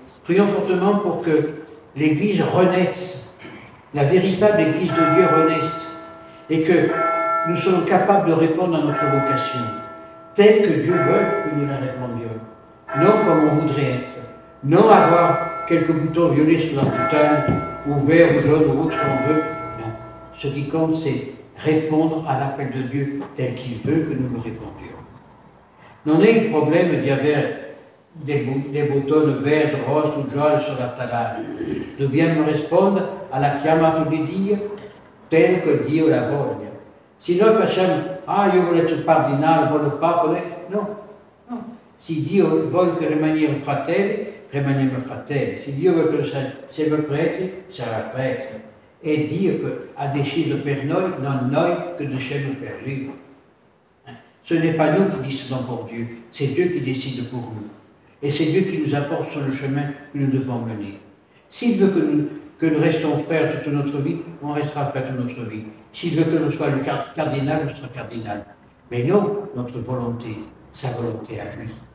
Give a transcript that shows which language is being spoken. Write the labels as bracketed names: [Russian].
[French] Prions fortement pour que l'Église renaisse, la véritable Église de Dieu renaisse, et que nous soyons capables de répondre à notre vocation, telle que Dieu veut que nous la répondions. Non comme on voudrait être, non avoir quelques boutons violets sur la soutane, ou vert, ou jaune, ou autre qu'on veut. Non. Ce qui compte, c'est répondre à l'appel de Dieu tel qu'il veut que nous le répondions. [Italian] Non è il problema di avere dei bottoni verdi, rossi o gialli sulla stradale. Dobbiamo rispondere alla chiamata di Dio tel che Dio la voglia. Se noi facciamo, io voglio essere cardinale, voglio Papa, no, no. Se Dio vuole che rimaniamo fratelli, rimaniamo fratelli. Se Dio vuole che siamo preti, sarà prete. È Dio che ha deciso per noi, non noi che decidiamo per Lui. [French] Ce n'est pas nous qui décidons pour Dieu, c'est Dieu qui décide pour nous. Et c'est Dieu qui nous apporte sur le chemin que nous devons mener. S'il veut que nous restons frères toute notre vie, on restera frères toute notre vie. S'il veut que nous soyons le cardinal, on sera cardinal. Mais non, notre volonté, sa volonté à lui.